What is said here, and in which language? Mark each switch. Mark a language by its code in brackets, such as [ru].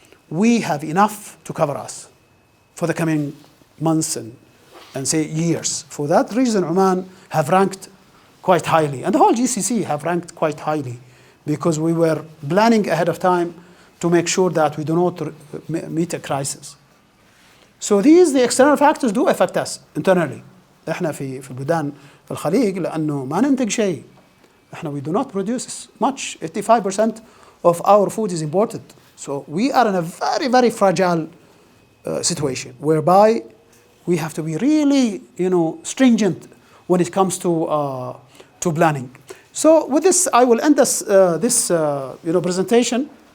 [en] we have enough to cover us for the coming months and say years. For that reason, Oman have ranked quite highly, and the whole GCC have ranked quite highly, because we were planning ahead of time to make sure that we do not meet a crisis. So these the external factors do affect us internally. [ar] احنا في البلدان في الخليج لأنه ما ننتج شيء. احنا [en] we do not produce much. 85% of our food is imported. So we are in a very, very fragile situation, whereby we have to be really, stringent when it comes to planning. So with this, I will end this presentation.